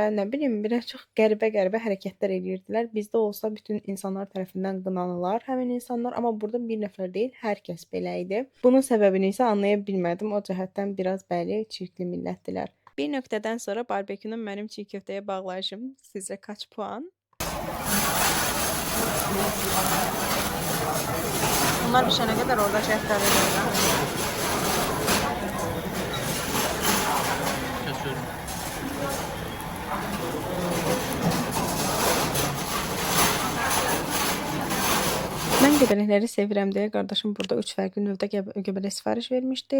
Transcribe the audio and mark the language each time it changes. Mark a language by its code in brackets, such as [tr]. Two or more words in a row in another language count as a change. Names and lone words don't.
[az] Nə bilim, biraz çox qəribə hərəkətlər edirdilər. Bizdə olsa bütün insanlar tərəfindən qınanılar həmin insanlar, amma burada bir nəfər deyil, hər kəs belə idi. Bunun səbəbini isə anlaya bilmədim. O cəhətdən biraz bəli, çirkli millətdilər. Bir nöqtədən sonra barbekünün mənim çiğ köftəyə bağlayışım sizcə [tr] kaç puan? Bunlar pişene kadar orada şeftali veriyorlar. Kəsiyorum. [az] Mən göbələkləri sevirəm deyə qardaşım burada 3 fərqli növdə göbələk sifariş vermişdi.